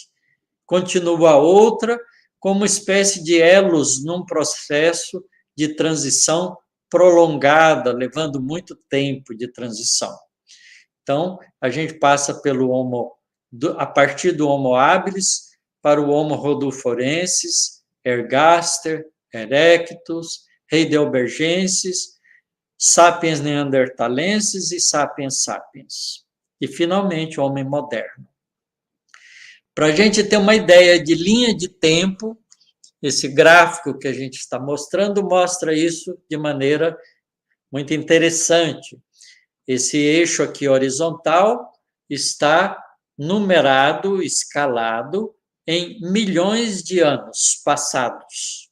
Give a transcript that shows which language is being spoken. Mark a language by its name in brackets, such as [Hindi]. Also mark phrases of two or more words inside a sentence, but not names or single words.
[Portuguese] Continua a outra como espécie de elos num processo de transição prolongada, levando muito tempo de transição. Então, a gente passa a partir do Homo habilis para o Homo rudolforensis, ergaster, erectus, heidelbergensis, sapiens neanderthalensis e sapiens sapiens. E, finalmente, o homem moderno. Para a gente ter uma ideia de linha de tempo, esse gráfico que a gente está mostrando mostra isso de maneira muito interessante. Esse eixo aqui horizontal está numerado, escalado em milhões de anos passados.